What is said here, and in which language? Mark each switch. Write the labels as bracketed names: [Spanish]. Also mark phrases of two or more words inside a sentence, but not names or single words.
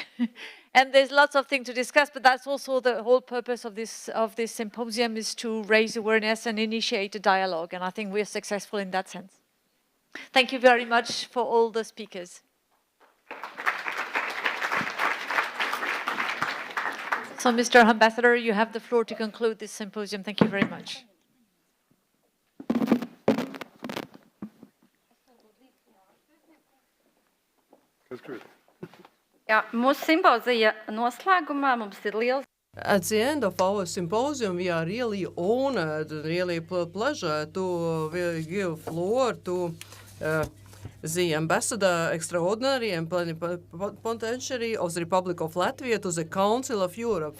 [English] And there's lots of things to discuss, but that's also the whole purpose of this symposium, is to raise awareness and initiate a dialogue. And I think we're successful in that sense. Thank you very much for all the speakers. So, Mr. Ambassador, you have the floor to conclude this symposium. Thank you very much. [Latvian] Mūsu simpozija noslēgumā mums ir liels. [English] At the end of our symposium, we are really honored and really pleasure to give floor to the Ambassador Extraordinary and Plenipotentiary of the Republic of Latvia to the Council of Europe.